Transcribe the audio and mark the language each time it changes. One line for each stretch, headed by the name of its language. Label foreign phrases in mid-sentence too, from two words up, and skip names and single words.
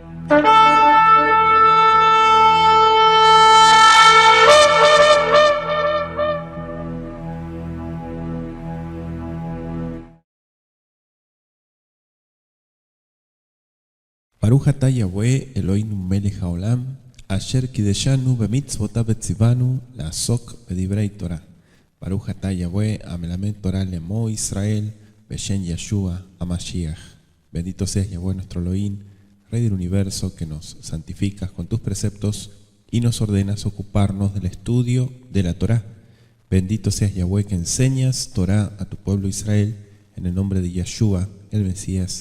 Hebrew: ברוך אתה יהוה אלהינו מלך העולם אשר קדשנו במצותיו וצונו לעסוק בדברי תורה. ברוך אתה יהוה המלמד תורה לעמו ישראל בשם ישוע המשיח.
Spanish: Bendito seas Yahweh nuestro Elohim, Rey del universo, que nos santificas con tus preceptos y nos ordenas ocuparnos del estudio de la Torah. Bendito seas Yahweh, que enseñas Torah a tu pueblo Israel, en el nombre de Yeshua, el Mesías.